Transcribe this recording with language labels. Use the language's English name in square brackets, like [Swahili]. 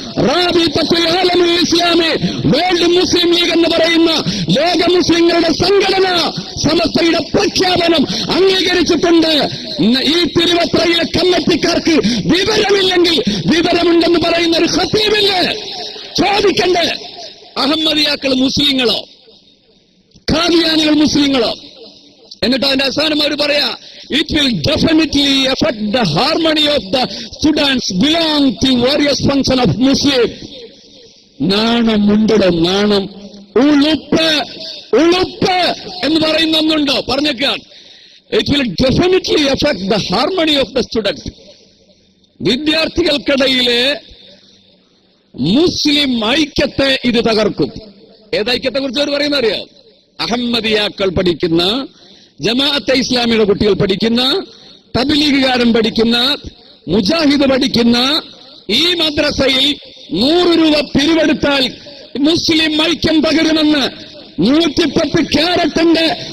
[Malayalam] റാബിത്തത്തുൽ ആലമുൽ Islami, world മുസ്ലിം league എന്ന് പറയുന്ന ലോക മുസ്ലിങ്ങളുടെ സംഘടന സമസ്തയുടെ പ്രഖ്യാപനം അംഗീകരിച്ചിട്ടുണ്ട്. ഈ തിരുവത്രയിലെ കമ്മിറ്റിക്കാർക്ക് വിവരമില്ലെങ്കിൽ വിവരമുണ്ടെന്ന് പറയുന്ന ഒരു ഖത്തീബില്ലേ? ചോദിക്കണ്ടേ? അഹമ്മദിയാക്കൾ മുസ്ലിങ്ങളോ ഖാദിയാനികൾ മുസ്ലിങ്ങളോ? എന്നിട്ട് അതിന്റെ അവസാനം അവർ പറയാ, [English] it will definitely affect the harmony of the students belong to various functions of Muslim. [Malayalam] നാണം ഉണ്ടോ? നാണം. ഉളുപ്പ് എന്ന് പറയുന്ന ഒന്നുണ്ടോ? പറഞ്ഞേക്കാൻ. [English] It will definitely affect the harmony of the students. [Malayalam] വിദ്യാർത്ഥികൾക്കിടയിലെ മുസ്ലിം ഐക്യത്തെ ഇത് തകർക്കും. ഏതൈക്യത്തെ കുറിച്ച് അവർ പറയുന്ന അറിയാം? അഹമ്മദിയാക്കൾ പഠിക്കുന്ന, ജമാഅത്തെ ഇസ്ലാമിയുടെ കുട്ടികൾ പഠിക്കുന്ന, തബ്ലീഗുകാരൻ പഠിക്കുന്ന, മുജാഹിദ് പഠിക്കുന്ന ഈ മദ്രസയിൽ 100 രൂപ പിരിവെടുത്താൽ മുസ്ലിം ഐക്യം പകരുമെന്ന് 110 ക്യാരറ്റിന്റെ